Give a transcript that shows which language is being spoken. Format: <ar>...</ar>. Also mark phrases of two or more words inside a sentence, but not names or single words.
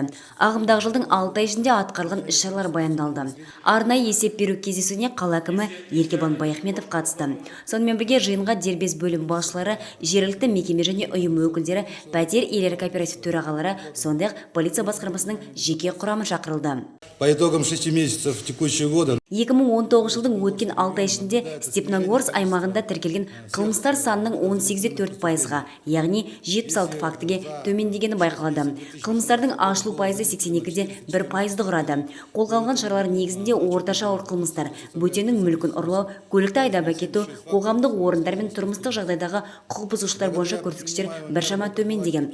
<kk>Ағымдағы жылдың 6 ай ішінде атқарылған іс-шаралар баяндалды. Арнайы есеп беру кездесуіне қала әкімі Еркебұлан Баяхметов қатысты. Сонымен бірге жиынға дербес бөлім басшылары, жергілікті мекеме және ұйым өкілдері, пәтер иелері кооператив төрағалары, сондай-ақ полиция басқармасының жеке құрамы шақырылды.</kk> <ru>По итогам 6 месяцев текущего года</ru> <kk>2019 жылдың өткен 6 ай ішінде Степногорск аймағында тіркелген қылмыстар санының 18,4%-ға, яғни 76 фактіге төмендегені байқалады. Қылмыстардың ашылу пайызы 82,1%-ды құрады. Қолға алынған шаралар негізінде орташа ауыр қылмыстар, бөтеннің мүлкін ұрлау, көлікті айдап әкету, қоғамдық орындар мен тұрмыстық жағдайдағы құқық бұзушылықтар бойынша көрсеткіштер біршама төмендеген.</kk>